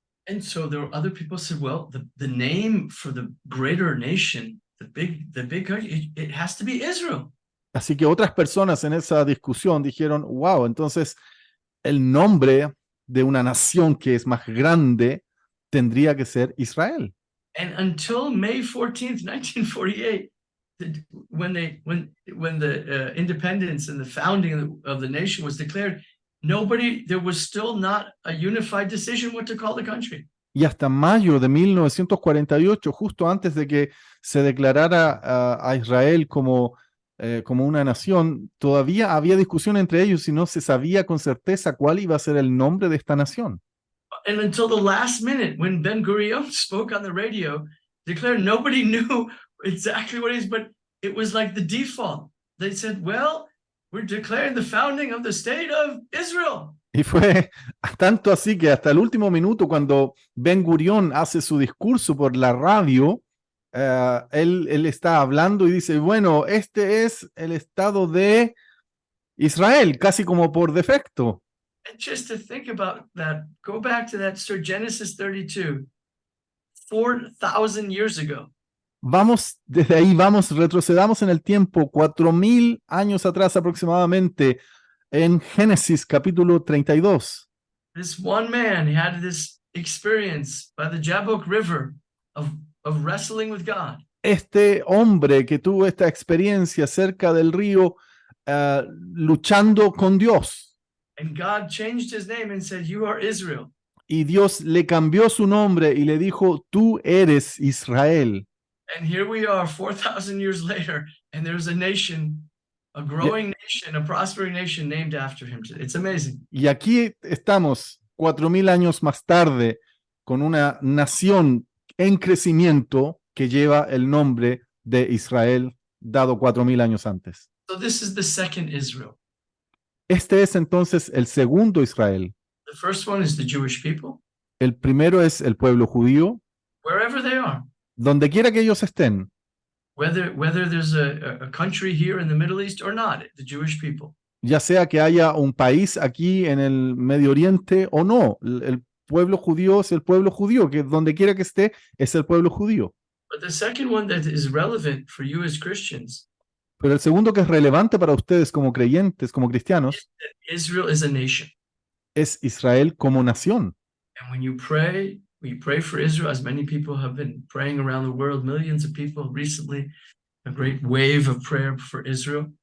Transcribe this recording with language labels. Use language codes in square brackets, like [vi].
[en] And so there were other people said, well, the name for the greater nation, the big country, it has to be Israel. [es] Así que otras personas en esa discusión dijeron, wow, entonces el nombre de una nación que es más grande tendría que ser Israel. [en] And until May 14th, 1948, when the independence and the founding of the nation was declared, there was still not a unified decision what to call the country. [es] Y hasta mayo de 1948, justo antes de que se declarara a Israel como una nación, todavía había discusión entre ellos y no se sabía con certeza cuál iba a ser el nombre de esta nación. [en] And until the last minute, when Ben Gurion spoke on the radio, declared nobody knew exactly what it is, but it was like the default. They said, well, we're declaring the founding of the state of Israel. [es] Y fue tanto así que hasta el último minuto, cuando Ben Gurión hace su discurso por la radio, él está hablando y dice, bueno, este es el estado de Israel, casi como por defecto. [en] And just to think about that, go back to that story, Genesis 32, 4,000 years ago. [es] Desde ahí retrocedamos en el tiempo, 4,000 años atrás aproximadamente, en Génesis capítulo 32. [en] This one man had this experience by the Jabbok River of wrestling with God. [es] Este hombre que tuvo esta experiencia cerca del río, luchando con Dios. [en] And God changed his name and said, you are Israel. [es] Y Dios le cambió su nombre y le dijo, tú eres Israel. [en] And here we are 4,000 years later, and there's a nation, a growing nation, a prospering nation named after him. It's amazing. [es] Y aquí estamos 4,000 años más tarde con una nación en crecimiento que lleva el nombre de Israel, dado 4,000 años antes. [en] So this is the second Israel. [es] Este es entonces el segundo Israel. [en] The first one is the Jewish people, [es] El primero es el pueblo judío, [en] wherever they are. [es] donde quiera que ellos estén. [en] Whether there's a country here in the Middle East or not, the Jewish people. [es] Ya sea que haya un país aquí en el Medio Oriente o no, el pueblo judío es el pueblo judío, que donde quiera que esté es el pueblo judío. [en] But the second one that is relevant for you as Christians, [es] Pero el segundo que es relevante para ustedes como creyentes, como cristianos, [en] Israel is a nation. [es] es Israel como nación. [en] And when you pray for Israel, as many people have been praying around the world, millions of people recently, a great wave of prayer for Israel.